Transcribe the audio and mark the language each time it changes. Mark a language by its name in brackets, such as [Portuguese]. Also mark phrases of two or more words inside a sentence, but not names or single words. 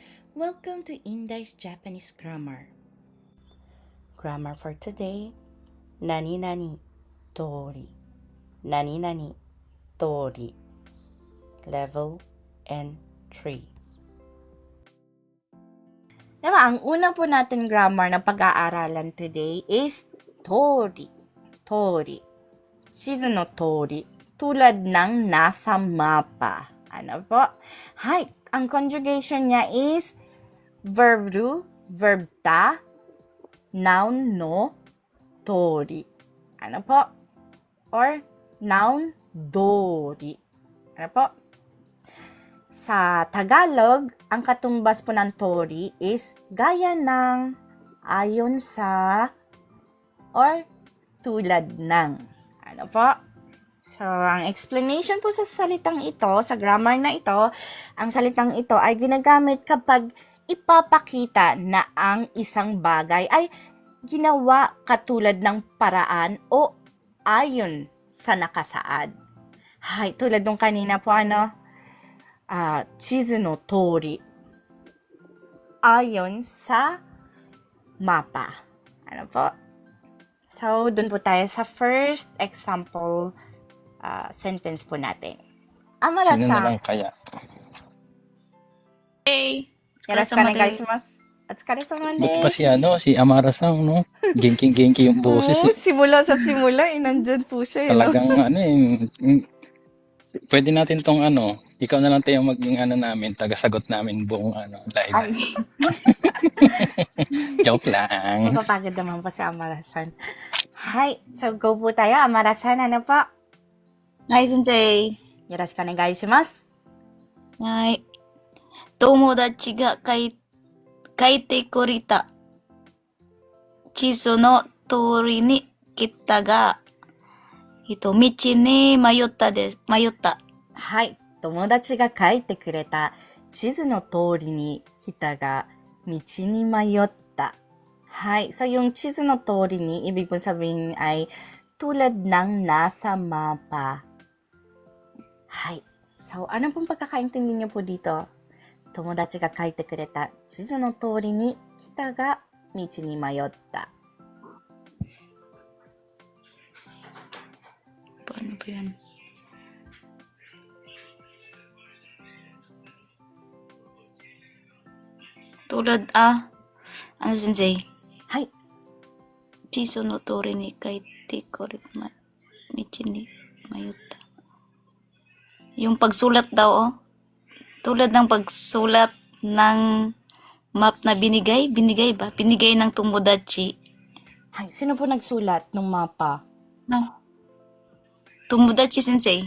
[English] Welcome to Indai's Japanese Grammar. Grammar for today, [Japanese] 何々、通り. 何々、通り. [English] Level N3. [Filipino] Diba, ang una po natin grammar na pag-aaralan [English] today is [Filipino] tori. [Japanese] 通り。地図の通り. [Filipino] Tulad ng nasa mapa. Ano po? Hi, ang conjugation niya is [English] verb ru, verb ta, noun no, [Filipino] tori. Ano po? Or noun dori. Ano po? Sa Tagalog, ang katumbas po ng tori is gaya ng, ayon sa, or tulad ng. Ano po? So, ang explanation po sa salitang ito, sa grammar na ito, ang salitang ito ay ginagamit kapag ipapakita na ang isang bagay ay ginawa katulad ng paraan o ayon sa nakasaad. Hay, tulad nung kanina po [Japanese] 地図の通り. [Filipino] Ayon sa mapa. Ano po? So, dun po tayo sa [English] first example sentence [Filipino] po natin. Sino na Amara-san. lang kaya? Hey, [Japanese] よろしくお願いします。お疲れ様 [Filipino] Buti pa desu. si Amara-san, no? Genki yung boses. Oo, simula sa simula, nandyan po siya. Talagang pwede natin tong ikaw na lang tayo maging namin, tagasagot namin buong live. Ay, Joke lang. mapapagod naman po si Amara-san. Hi, so go po tayo. Amara-san, ano po? [Japanese] はい、先生. よろしくお願いします. はい. 友達が書いてくれた地図の通りに来たが、道に迷った。はい、友達が書いてくれた地図の通りに来たが、道に迷った。Hi, [Filipino] so yung [Japanese] 地図の通りに, [Filipino] ibig pong sabihin ay tulad ng nasa mapa. Hi, so ano pong pagkakaintindi niyo po dito? [Japanese] 友達が書いてくれた地図の通りに来たが道に迷った。 [Filipino] Paano ba yan? Ano, Sensei? [Japanese] はい。地図の通りに書いてくれた道に迷った. [Filipino] Yung pagsulat daw, oh. Tulad ng pagsulat ng map na binigay ba? Binigay ng Tomodachi. Hi, sino po nagsulat ng mapa? No. [Japanese] 友達先生.